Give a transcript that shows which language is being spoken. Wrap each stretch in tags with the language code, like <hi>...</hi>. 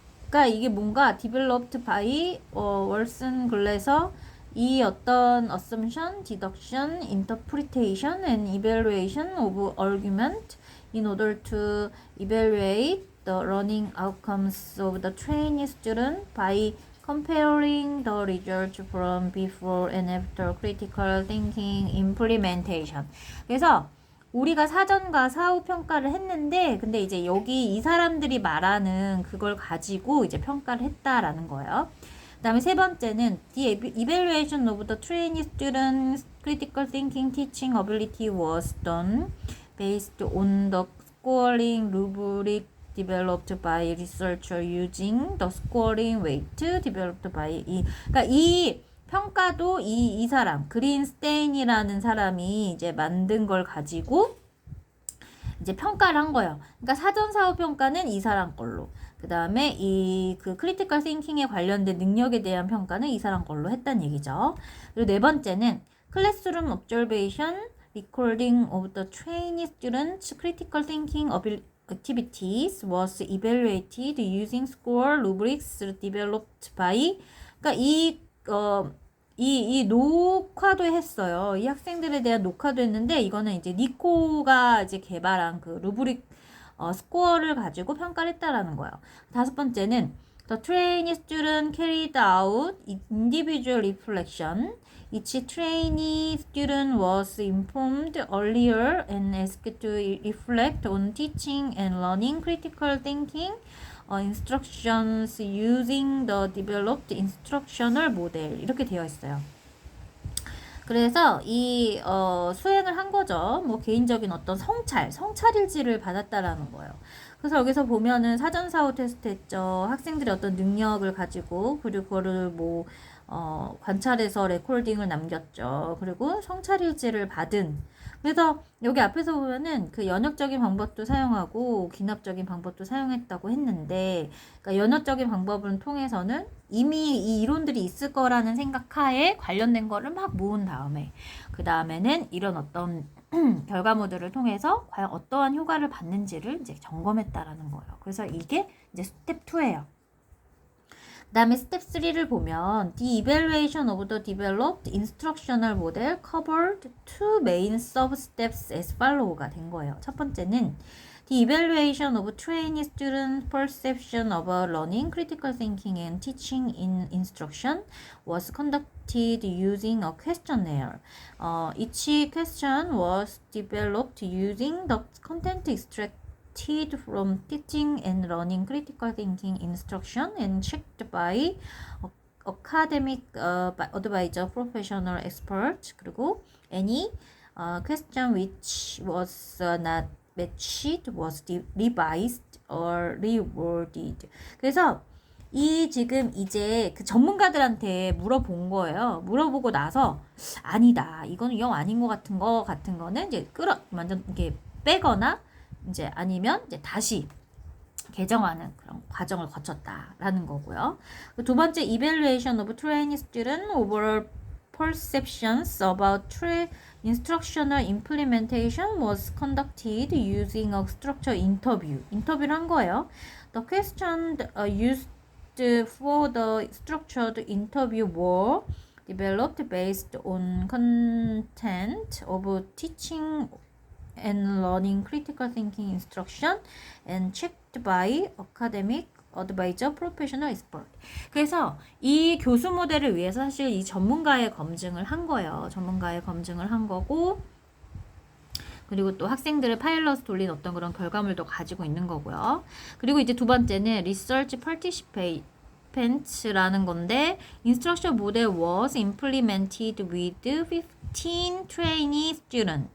<ko>그러니까 이게 뭔가</ko> <en>developed by 월슨 글래서 이 어떤 assumption, deduction, interpretation and evaluation of argument in order to evaluate the learning outcomes of the trainee student by comparing the results from before and after critical thinking implementation.</en> <ko>그래서 우리가 사전과 사후 평가를 했는데, 근데 이제 여기 이 사람들이 말하는 그걸 가지고 이제 평가를 했다라는 거예요. 그 다음에 세 번째는</ko> <en>The evaluation of the trainee students' critical thinking teaching ability was done based on the scoring rubric developed by researcher using the scoring weight developed by</en> <ko>그러니까 이 평가도 이 사람 그린스테인이라는 사람이 이제 만든 걸 가지고 이제 평가를 한 거예요. 그러니까 사전 사후 평가는 이 사람 걸로, 그 다음에 이 그 크리티컬 띵킹에 관련된 능력에 대한 평가는 이 사람 걸로 했단 얘기죠. 그리고 네 번째는</ko> <en>클래스룸 observation recording of the trainee students critical thinking activities was evaluated using score rubrics developed by.</en> <ko>그러니까 이 녹화도 했어요. 이 학생들에 대한 녹화도 했는데, 이거는 이제 니코가 이제 개발한 그 루브릭 스코어를 가지고 평가를 했다라는 거예요. 다섯 번째는</ko> <en>The trainee student carried out individual reflection. Each trainee student was informed earlier and asked to reflect on teaching and learning critical thinking instructions using the developed instructional model.</en> <ko>이렇게 되어 있어요. 그래서 이 수행을 한 거죠. 뭐 개인적인 어떤 성찰일지를 받았다라는 거예요. 그래서 여기서 보면은 사전사후 테스트 했죠. 학생들의 어떤 능력을 가지고, 그리고 그거를 뭐 관찰해서 레코딩을 남겼죠. 그리고 성찰일지를 받은. 그래서 여기 앞에서 보면은 그 연역적인 방법도 사용하고 기납적인 방법도 사용했다고 했는데, 그러니까 연역적인 방법을 통해서는 이미 이 이론들이 있을 거라는 생각하에 관련된 거를 막 모은 다음에, 그 다음에는 이런 어떤 결과물들을 통해서 과연 어떠한 효과를 받는지를 이제 점검했다라는 거예요. 그래서 이게 이제 스텝 2예요. 그 다음에 스텝 3를 보면</ko> <en>The evaluation of the developed instructional model covered two main sub-steps as follow</en> <ko>가 된 거예요. 첫 번째는</ko> <en>The evaluation of trainee student perception of learning, critical thinking and teaching in instruction was conducted using a questionnaire. Each question was developed using the content extracted from teaching and learning critical thinking instruction and checked by academic advisor, professional expert. 그리고 any question which was not matched was revised or reworded.</en> <ko>그래서 이 지금 이제 그 전문가들한테 물어본 거예요. 물어보고 나서 아니다, 이거는 영 아닌 것 같은 거는 이제 완전 이렇게 빼거나 이제 아니면 이제 다시 개정하는 그런 과정을 거쳤다라는 거고요. 두 번째,</ko> <en>evaluation of trainee student overall perceptions about instructional implementation was conducted using a structured interview.</en> <ko>인터뷰를 한 거예요.</ko> <en>The questions used for the structured interview were developed based on content of teaching and learning critical thinking instruction and checked by academic advisor, professional expert.</en> <ko>그래서 이 교수 모델을 위해서 사실 이 전문가의 검증을 한 거예요. 전문가의 검증을 한 거고, 그리고 또 학생들을 파일럿 돌린 어떤 그런 결과물도 가지고 있는 거고요. 그리고 이제 두 번째는</ko> <en>research participants</en> <ko>라는 건데,</ko> <en>instruction model was implemented with 15 trainee student.</en>